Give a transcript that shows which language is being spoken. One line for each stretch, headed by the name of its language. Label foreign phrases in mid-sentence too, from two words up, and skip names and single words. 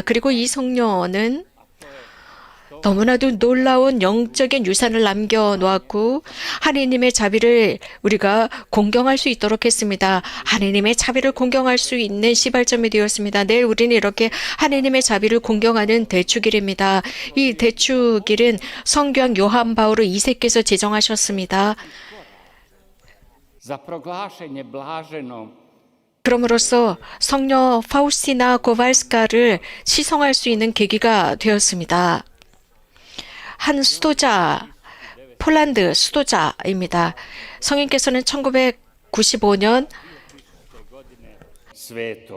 Korean: 그리고 이 성녀는 너무나도 놀라운 영적인 유산을 남겨놓았고 하나님의 자비를 우리가 공경할 수 있도록 했습니다. 하나님의 자비를 공경할 수 있는 시발점이 되었습니다. 내일 우리는 이렇게 하나님의 자비를 공경하는 대축일입니다. 이 대축일은 성교황 요한 바오로 2세께서 제정하셨습니다.
Croatian: za proglašenje blaženom
Korean: 그럼으로써 성녀 파우스티나 고발스카를 시성할 수 있는 계기가 되었습니다. 한 수도자, 폴란드 수도자입니다. 성인께서는 1995년
Croatian: svetom